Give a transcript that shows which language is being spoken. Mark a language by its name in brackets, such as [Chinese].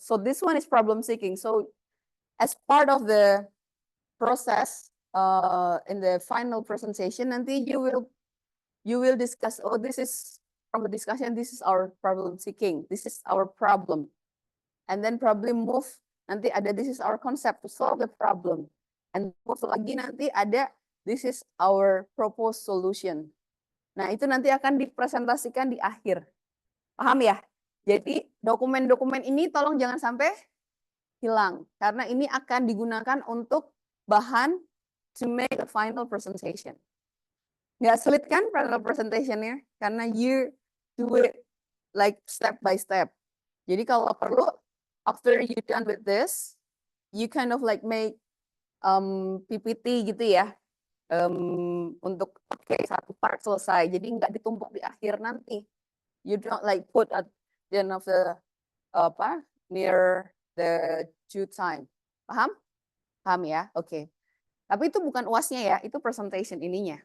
[English] So this one is problem seeking. So as part of the process in the final presentation, nanti you will discuss, oh, this is from the discussion, this is our problem seeking, this is our problem. And then probably move, nanti ada this is our concept to solve the problem. And move lagi nanti ada this is our proposed solution. [Indonesian] Nah, itu nanti akan dipresentasikan di akhir. Paham ya? Jadi dokumen-dokumen ini tolong jangan sampai hilang. Karena ini akan digunakan untuk bahan [English] to make a final presentation. [Indonesian] Nggak sulit kan final presentation-nya? [English] Karena you do it like step by step. [Indonesian] Jadi kalau perlu, [English] after you done with this, you kind of like make PPT gitu ya. [Indonesian] Untuk satu part selesai, jadi nggak ditumpuk di akhir nanti. [English] You don't like put at the end of the near the due time. [Indonesian] Paham? Paham ya? Oke. Tapi itu bukan UAS-nya ya, itu presentation ininya.